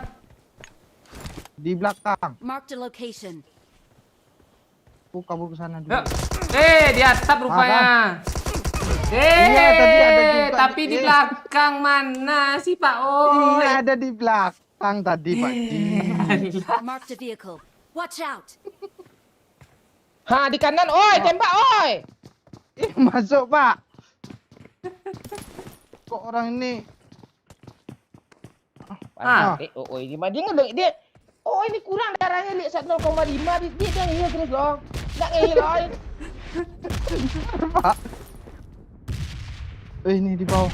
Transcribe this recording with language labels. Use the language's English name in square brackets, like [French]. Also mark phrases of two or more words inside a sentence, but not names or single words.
[Indonesian] Di belakang. [English] Marked a location. [Indonesian] Aku kabur ke sana dulu. Yuk. Di atap rupanya. Iya, tadi ada juga. Tapi di belakang mana sih Pak Oi? Iya, ada di belakang tadi pakcik. [English] Marked a vehicle. Watch out. [Indonesian] Ha, di kanan, oi, tembak, oi. Masuk pak. Kok orang ini? Gimana dia ngedeng dia? Oh, ini kurang darahnya lihat 1,5 dia ngehil terus loh. Enggak ngehil oi. Pak. Ini di bawah.